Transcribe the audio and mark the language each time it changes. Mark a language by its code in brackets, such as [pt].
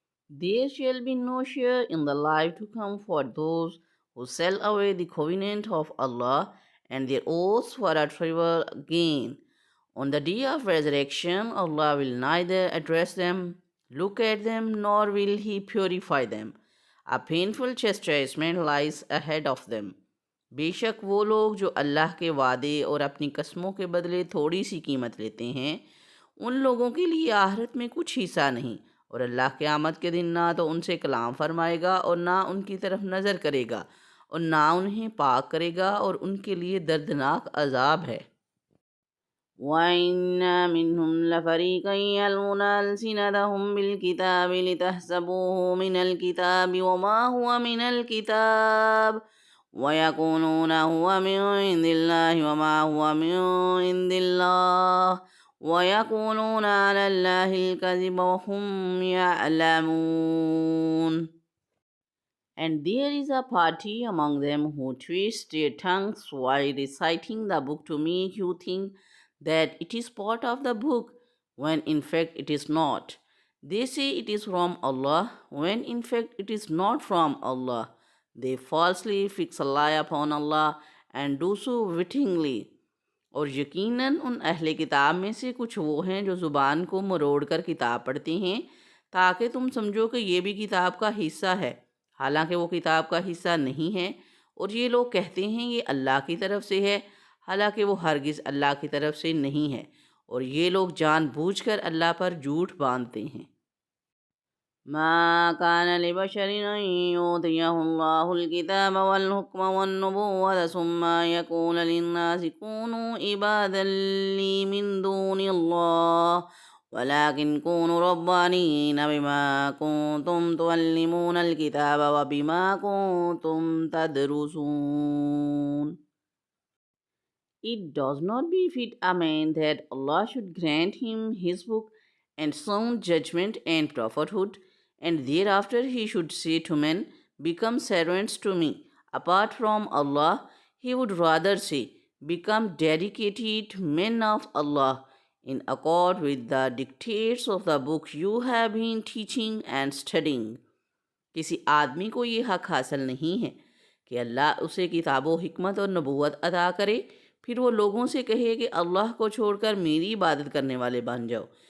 [en] There shall be no share in the life to come for those who sell away the covenant of Allah and their oaths for a trivial gain. On the day of resurrection, Allah will neither address them, look at them, nor will He purify them. A painful chastisement lies ahead of them. [ur] بے شک وہ لوگ جو اللہ کے وعدے اور اپنی قسموں کے بدلے تھوڑی سی قیمت لیتے ہیں، ان لوگوں کے لیے آخرت میں کچھ حصہ نہیں، اور اللہ قیامت کے دن نہ تو ان سے کلام فرمائے گا اور نہ ان کی طرف نظر کرے گا اور نہ انہیں پاک کرے گا، اور ان کے لیے دردناک عذاب ہے۔ [ar] وَإِنَّ مِنْهُمْ لَفَرِيقًا يَلْوُونَ أَلْسِنَتَهُم بِالْكِتَابِ لِتَحْسَبُوهُ مِنَ الْكِتَابِ وَمَا هُوَ مِنَ الْكِتَابِ وَيَقُولُونَ هُوَ مِنْ عِندِ اللَّهِ وَمَا هُوَ مِنْ عِندِ اللَّهِ وَيَقُولُونَ عَلَى اللَّهِ الْكَذِبَ وَهُمْ يَعْلَمُونَ. [en] And there is a party among them who twist their tongues while reciting the book to make you think that it is part of the book, when in fact it is not. They say it is from Allah, when in fact it is not from Allah. They falsely fix a lie upon Allah and do so wittingly. [ur] اور یقیناً ان اہل کتاب میں سے کچھ وہ ہیں جو زبان کو مروڑ کر کتاب پڑھتے ہیں تاکہ تم سمجھو کہ یہ بھی کتاب کا حصہ ہے، حالانکہ وہ کتاب کا حصہ نہیں ہے، اور یہ لوگ کہتے ہیں یہ اللہ کی طرف سے ہے، حالانکہ وہ ہرگز اللہ کی طرف سے نہیں ہے، اور یہ لوگ جان بوجھ کر اللہ پر جھوٹ باندھتے ہیں۔ [ar] ما كان لبشر أن يؤتيه الله الكتاب والحكم والنبوة ثم يقول للناس كونوا عبادا لي من دون الله ولكن كونوا ربانيين بما كنتم تعلمون الكتاب وبما كنتم تدرسون. [en] It does not befit a man that Allah should grant him his book and sound judgment and prophethood, and thereafter he should say to men, become servants to me. Apart from Allah, he would rather say, become dedicated men of Allah, in accord with the dictates of the book you have been teaching and studying. [ur] کسی آدمی کو یہ حق حاصل نہیں ہے کہ اللہ اسے کتاب و حکمت اور نبوت عطا کرے، پھر وہ لوگوں سے کہے کہ اللہ کو چھوڑ کر میری عبادت کرنے والے بن جاؤ،